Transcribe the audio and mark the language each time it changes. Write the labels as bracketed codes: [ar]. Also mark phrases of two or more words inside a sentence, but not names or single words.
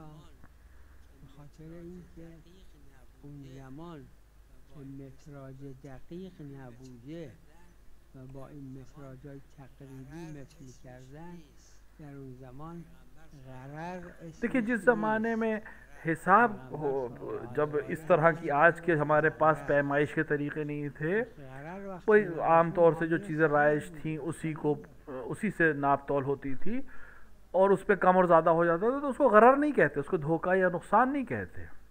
[fa] به خاطر اینکه اون زمان که متراژ دقیق نبوده و با این متراژهای تقریبی متر می‌کردن، در اون زمان غرر [ur] دیکھیے، جس زمانے میں حساب ہو، جب اس طرح کی آج کے ہمارے پاس پیمائش کے طریقے نہیں تھے، وہی عام طور سے جو چیزیں رائج تھی اسی سے ناپ تول ہوتی تھی، اور اس پر کم اور زیادہ ہو جاتا تھا، تو اس کو غرر نہیں کہتے، اس کو دھوکا یا نقصان نہیں کہتے.